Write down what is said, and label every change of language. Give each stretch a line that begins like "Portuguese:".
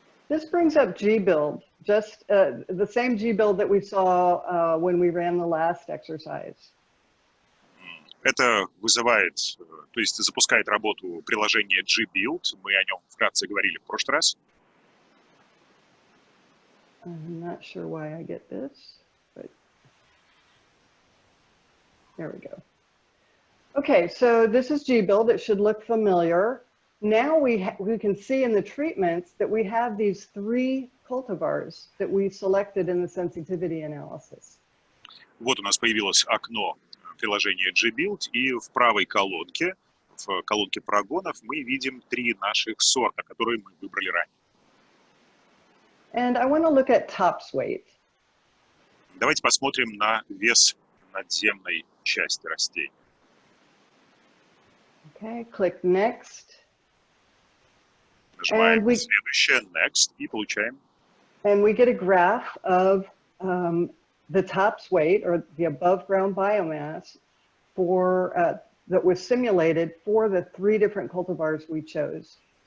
English: This brings up gbuild, just the same gbuild that we saw when we ran the last exercise.
Russian: Это вызывает, то есть запускает работу приложение gbuild. Мы о нем вкратце говорили в прошлый раз.
English: I'm not sure why I get this, but there we go. Okay, so this is gbuild. It should look familiar. Now we can see in the treatments that we have these three cultivars that we selected in the sensitivity analysis.
Russian: Вот у нас появилось окно приложения gbuild, и в правой колонке, в колонке прогонов, мы видим три наших сорта, которые мы выбрали ранее.
English: And I want to look at tops weight.
Russian: Давайте посмотрим на вес надземной части растений.
English: Okay, click Next.
Russian: Нажимаем следующее, Next, и получаем.
English: And we get a graph of the tops weight, or the above ground biomass, that was simulated for the three different cultivars we chose.